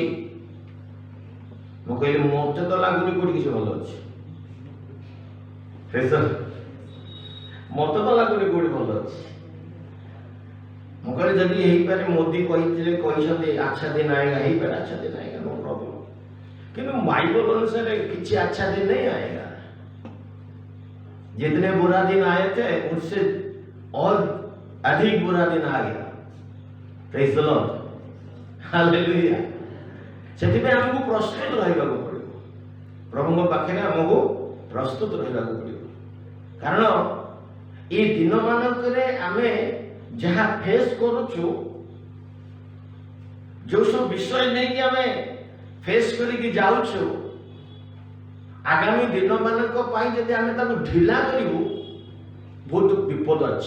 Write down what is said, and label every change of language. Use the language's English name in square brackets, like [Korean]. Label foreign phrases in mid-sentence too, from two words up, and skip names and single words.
[Odia] ମୁଁ କହିଲି ମୋତେ ତ ଲାଗୁନି କୋଉଠି କିଛି ଭଲ ଅଛି। ମୋତେ ତ ଲାଗୁନି କୋଉଠି ଭଲ ଅଛି। ମୁଁ କହିଲି ଯଦି ହେଇପାରେ ମୋଦି କହିଛନ୍ତି [Hindi] अच्छा दिन आएगा, [Odia] ହେଇପାରେ [Hindi] अच्छा दिन आएगा, [English] no problem. [Odia] କିନ୍ତୁ ବାଇबଲ ଅନୁସାରେ କିଛି [Hindi] अच्छा दिन नहीं आएगा। जितने बुरा दिन आए थे उससे और अधिक बुरा दिन आ गया। [English] Praise the Lord, hallelujah. [Odia] ସେଥିପାଇଁ ଆମକୁ ପ୍ରସ୍ତୁତ ରହିବାକୁ ପଡ଼ିବ। ପ୍ରଭୁଙ୍କ ପାଖରେ ଆମକୁ ପ୍ରସ୍ତୁତ ରହିବାକୁ ପଡ଼ିବ। କାରଣ ଏ ଦିନମାନଙ୍କରେ ଆମେ ଯାହା ଫେସ୍ କରୁଛୁ, ଯେଉଁ ସବୁ ବିଷୟ ନେଇକି ଆମେ ଫେସ୍ କରିକି ଯାଉଛୁ, ଆଗାମୀ ଦିନମାନଙ୍କ ପାଇଁ ଯଦି ଆମେ ତାକୁ ଢିଲା କରିବୁ, ବହୁତ ବିପଦ ଅଛି।